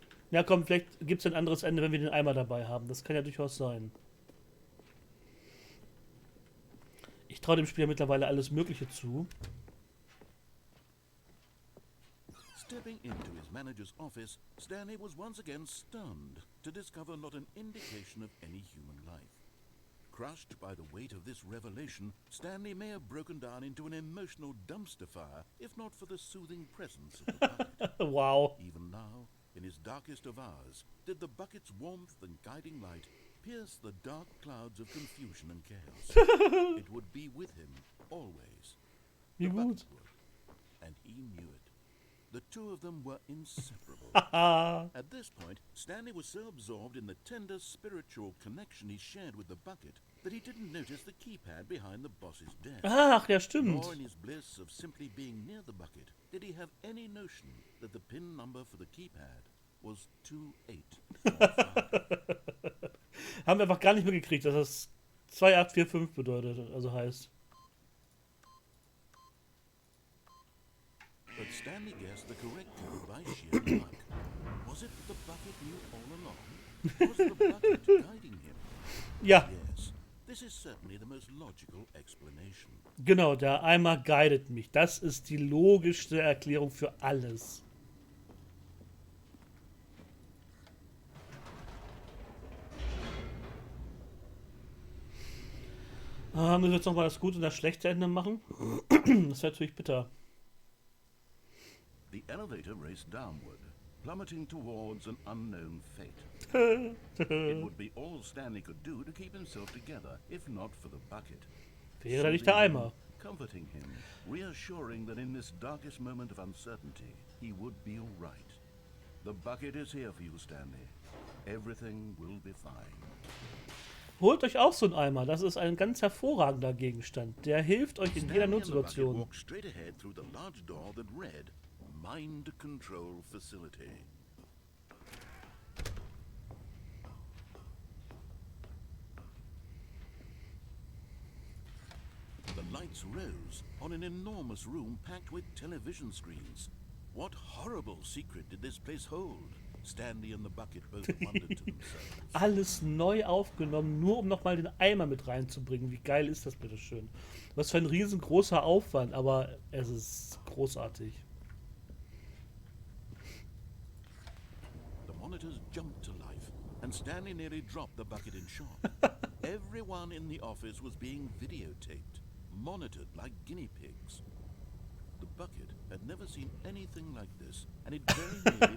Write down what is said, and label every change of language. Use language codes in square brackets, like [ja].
[de] Ja, komm, vielleicht gibt es ein anderes Ende, wenn wir den Eimer dabei haben. Das kann ja durchaus sein. Ich traue dem Spiel ja mittlerweile alles Mögliche zu. [en] Stepping into his manager's office, Stanley was once again stunned to discover not an indication of any human life. Crushed by the weight of this revelation, Stanley may have broken down into an emotional dumpster fire if not for the soothing presence of the bucket. Wow. Even now, in his darkest of hours, did the bucket's warmth and guiding light pierce the dark clouds of confusion and chaos. It would be with him always. [de] Wie [en] The [de] gut. [en] bucket would, and he knew it. The two of them were inseparable. At this point, Stanley was so absorbed in the tender spiritual connection he shared with the bucket that he didn't notice the keypad behind the boss's desk. [de] Ach, ja, stimmt. [en] Nor in his bliss of simply being near the bucket did he have any notion that the PIN number for the keypad was 2845. [de] Haben wir einfach gar nicht mitgekriegt, dass das 2845 bedeutet, also heißt. [en] But Stanley guessed the correct code by sheer luck. Was it the bucket knew all along? Was the bucket guiding him? [de] Ja, [en] Yes, this is certainly the most logical explanation. [de] genau, der Eimer guidet mich. Das ist die logischste Erklärung für alles. Müssen wir jetzt nochmal das gute und das schlechte Ende machen? Das wäre natürlich bitter. [en] The elevator raced downward, plummeting towards an unknown fate. It would be all Stanley could do to keep himself together, if not for the bucket. [de] Wäre nicht der Eimer. [en] Comforting him, reassuring that in this darkest moment of uncertainty, he would be all right. The bucket is here for you, Stanley. Everything will be fine. [de] Holt euch auch so einen Eimer. Das ist ein ganz hervorragender Gegenstand. Der hilft euch in jeder [en] Stanley and the bucket [de] Notsituation. [en] walked straight ahead through the large door that read, Mind Control Facility. The lights rose on an enormous room packed with television screens. What horrible secret did this place hold? Stanley and the bucket both wondered to themselves. [de] Alles neu aufgenommen, nur um nochmal den Eimer mit reinzubringen. Wie geil ist das bitte schön? Was für ein riesengroßer Aufwand, aber es ist großartig. [en] The monitors jumped to life, and Stanley nearly dropped the bucket in shock. Everyone in the office was being videotaped, monitored like guinea pigs. The bucket had never seen anything like this, and it very nearly